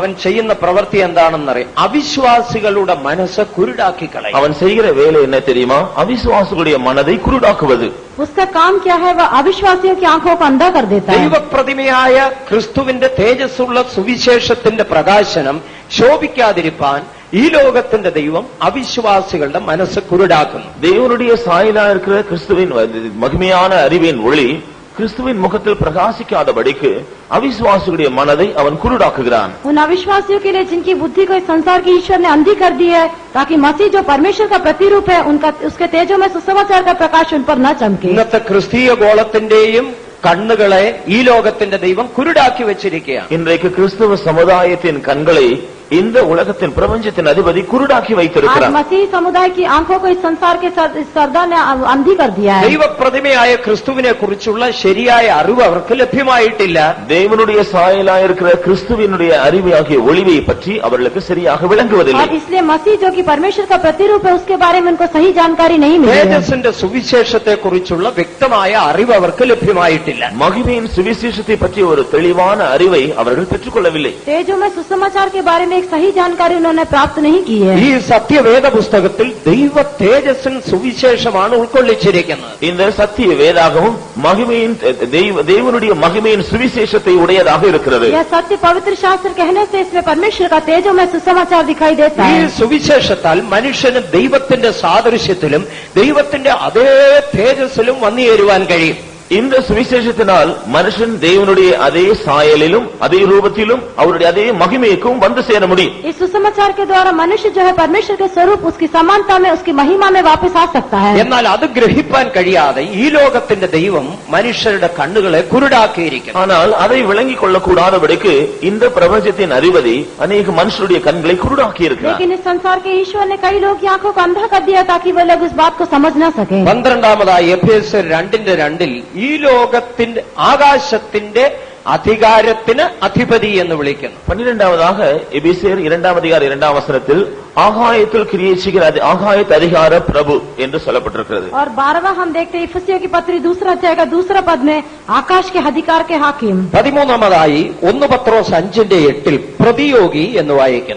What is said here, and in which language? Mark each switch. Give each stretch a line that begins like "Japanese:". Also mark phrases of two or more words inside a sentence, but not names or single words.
Malayalam: അവൻ ചെയ്യുന്ന പ്രവൃത്തി എന്താണെന്നറിയാം. അവിശ്വാസികളുടെ മനസ്സ് കുരുടാക്കി കളയും.
Tamil: அவன் செய்கிற வேலை என்ன தெரியுமா? அவிசுவாசிகளுடைய மனதை குருடாக்குவது.
Hindi: उसका काम क्या है? वह अविश्वासियों की आंखों को अंधा कर देता है.
Malayalam: ദൈവപ്രതിമയായ ക്രിസ്തുവിന്റെ തേജസ്സുള്ള സുവിശേഷത്തിന്റെ പ്രകാശനം ശോഭിക്കാതിരിപ്പാൻ ഈ ലോകത്തിന്റെ ദൈവം അവിശ്വാസികളുടെ മനസ്സ് കുരുടാക്കുന്നു.
Tamil: தேவனுடைய சாயலா இருக்கிற கிறிஸ்துவின் மகிமையான அறிவின் ஒளி கிறிஸ்துவின் முகத்தில் பிரகாசிக்காதபடிக்கு அவிசுவாசிகளுடைய மனதை அவன் குருடாக்குகிறான்.
Hindi: उन अविश्वासियों के लिए जिनकी बुद्धि को इस संसार के ईश्वर ने अंधी कर दी है, ताकि मसीह जो परमेश्वर का प्रतिरूप है उनका उसके तेजो में सुसमाचार का प्रकाश उन पर न चमके.
Malayalam: ഇന്നത്തെ ക്രിസ്തീയ ഗോളത്തിന്റെയും കണ്ണുകളെ ഈ ലോകത്തിന്റെ ദൈവം കുരുടാക്കി വെച്ചിരിക്കുകയാണ്.
Tamil: இன்றைக்கு கிறிஸ்தவ சமுதாயத்தின் கண்களை இந்த உலகத்தின் பிரபஞ்சத்தின் அதிபதி குருடாக்கி
Hindi: आज
Tamil: வைத்திருக்கிறார்.
Hindi: मसीह समुदाय की आंखों को इस संसार के सरदार ने अंधी कर दिया है.
Malayalam: ദൈവപ്രതിമയായ ക്രിസ്തുവിനെ കുറിച്ചുള്ള ശരിയായ അറിവ് അവർക്ക് ലഭ്യമായിട്ടില്ല.
Tamil: தேவனுடைய சாயலா இருக்கிற கிறிஸ்துவினுடைய அறிவாகிய ஒளிவை பற்றி அவர்களுக்கு சரியாக விளங்குவதில்லை.
Hindi: और इसलिए मसीह जो कि परमेश्वर का प्रतिरूप है उसके बारे में उनको सही जानकारी नहीं मिली है.
Malayalam: തേജസ്സിന്റെ സുവിശേഷത്തെ കുറിച്ചുള്ള വ്യക്തമായ അറിവ് അവർക്ക് ലഭ്യമായിട്ടില്ല.
Tamil: மகிமையின் சுவிசேஷத்தை பற்றி ஒரு தெளிவான அறிவை அவர்கள் பெற்றுக்கொள்ளவில்லை.
Hindi: तेजो में सुसमाचार के बारे में एक सही जानकारी उन्होंने प्राप्त नहीं की है.
Malayalam: ഈ സത്യവേദ പുസ്തകത്തിൽ ദൈവ തേജസ്സിൻ സുവിശേഷമാണ് ഉൾക്കൊള്ളിച്ചിരിക്കുന്നത്.
Tamil: இந்த சத்திய வேதாகமும் மகிமையின் தேவனுடைய மகிமையின் சுவிசேஷத்தை உடையதாக இருக்கிறது.
Hindi: यह सत्य पवित्र शास्त्र कहने से इसमें परमेश्वर का तेजो में सुसमाचार दिखाई देता
Malayalam: ഈ
Hindi: है.
Malayalam: സുവിശേഷത്താൽ മനുഷ്യന് ദൈവത്തിന്റെ സാദൃശ്യത്തിലും ദൈവത്തിന്റെ അതേ തേജസ്സിലും വന്നുചേരുവാൻ കഴിയും.
Tamil: இந்த சுவிசேஷத்தினால் மனுஷன் தேவனுடைய அதே சாயலிலும் அதே ரூபத்திலும் அவருடைய அதே மகிமைக்கும் வந்து சேர முடியும்.
Hindi: इस सुसमाचार के द्वारा मनुष्य जो है परमेश्वर के स्वरूप उसकी समानता में उसकी महिमा में वापस आ सकता है.
Malayalam: എന്നാൽ അത് ഗ്രഹിപ്പാൻ കഴിയാതെ ഈ ലോകത്തിന്റെ ദൈവം മനുഷ്യരുടെ കണ്ണുകളെ കുരുടാക്കിയിരിക്കുന്നു.
Tamil: ஆனால் அதை விளங்கிக் கொள்ளக்கூடாதபடிக்கு இந்த பிரபஞ்சத்தின் அதிபதி अनेक மனுஷருடைய கண்களை குருடாக்கி இருக்கிறார்.
Hindi: लेकिन इस संसार के ईश्वर ने कई लोग की आंखों को अंधा कर दिया ताकि वो लोग इस बात को समझ न सके.
Malayalam: 12ാമതായി എഫേസ്യർ 2:2 ഈ ലോകത്തിന്റെ ആകാശത്തിന്റെ അധികാരത്തിന് അധിപതി എന്ന് വിളിക്കുന്നു.
Tamil: 12ாவதாக எபேசியர் 2:2 வசனத்தில் ஆகாயத்தில் கிரியை செய்கிற ஆகாயத் அதிகார பிரபு என்று சொல்லப்பட்டிருக்கிறது.
Hindi: और 12वां हम देखते हैं इफिसियों की पत्री 2 अध्याय का 2 पद में आकाश के अधिकार के हाकिम.
Malayalam: 13ാമതായി 1 പത്രോസ് 5:8 പ്രതിയോഗി എന്ന് വായിക്കുന്നു.